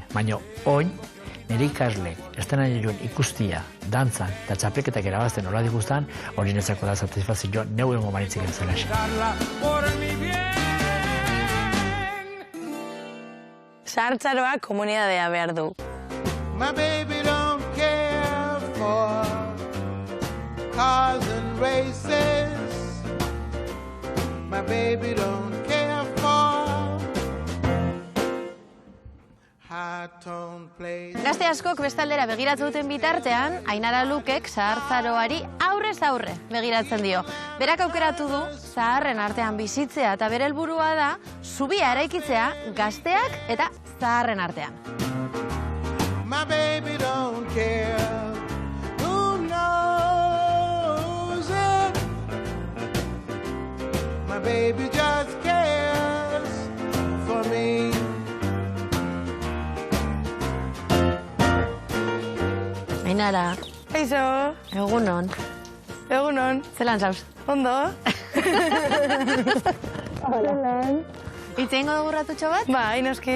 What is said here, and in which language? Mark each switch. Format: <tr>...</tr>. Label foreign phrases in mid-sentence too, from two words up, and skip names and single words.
<eu>Baina, oin, nire ikasle, ez da nire ikustia, dantzan, eta txapelketak erabazten hola dikustan, hori nezako da satisfazio, neu engo manitzik entzela. Zahartzaroa komunidadea behar du.</eu> <en>My baby don't care for cars and races. My baby don't care for high-tone plays.</en> <eu>Gazte askok bestaldera begiratu duten bitartean, Ainara Lukek zahartzaroari aurrez aurre begiratzen dio. Berak aukeratu du zaharren artean bizitzea eta bere helburua da zubia eraikitzea gazteak eta zaharren artean.</eu> <en>My baby don't care who knows it. My baby just cares for me.</en> <eu>Ainara. Aizo. Egunon. Egunon. Zelan zauz? Ondo. Hola. Itzeingo dugu ratutxo bat? Ba, inoski.</eu>